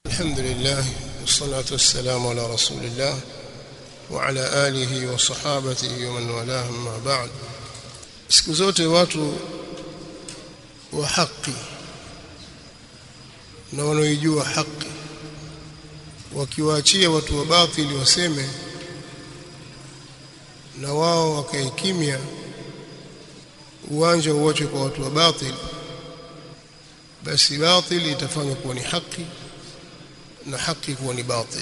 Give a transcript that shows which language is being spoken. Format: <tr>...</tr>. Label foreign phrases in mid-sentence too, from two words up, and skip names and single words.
<ar>الحمد لله والصلاة والسلام على رسول الله وعلى آله وصحابته ومن والاه أما بعد.</ar> <sw>siku zote watu wa haki na wanaojua haki wakiwaachia watu wa batili waseme na wao wakaikimia, uwanja uoche kwa watu wa batili, basi batili itafanywa kuwa ni haki na haki kuwa ni batili.</sw>